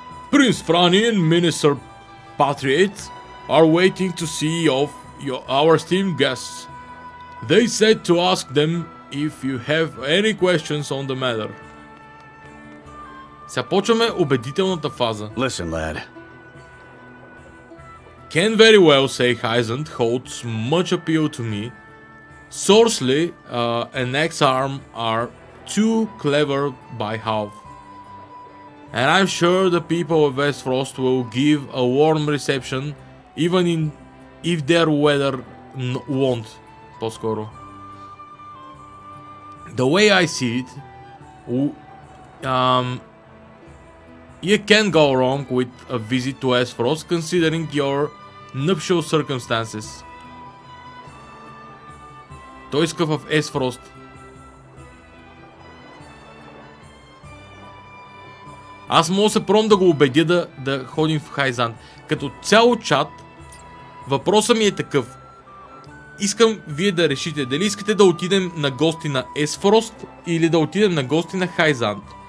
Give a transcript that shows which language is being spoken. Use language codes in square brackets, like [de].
[en] Prince Franny and Minister Patriot are waiting to see off our esteemed guests. They said to ask them if you have any questions on the matter. [bg] Сега почваме убедителната фаза. [en] Listen, lad. Can very well say Hyzant holds much appeal to me. Sorcery and X-Arm are too clever by half. And I'm sure the people of Westfrost will give a warm reception even if their weather won't. [bg] По-скоро. [en] The way I see it, you can't go wrong with a visit to Westfrost considering your nuptial circumstances. [bg] Той иска в Westfrost. Аз мога да се пробвам да го убедя да ходим в Хайзант. Като цяло чат, въпросът ми е такъв. Искам вие да решите дали искате да отидем на гости на Есфрост или да отидем на гости на Хайзант.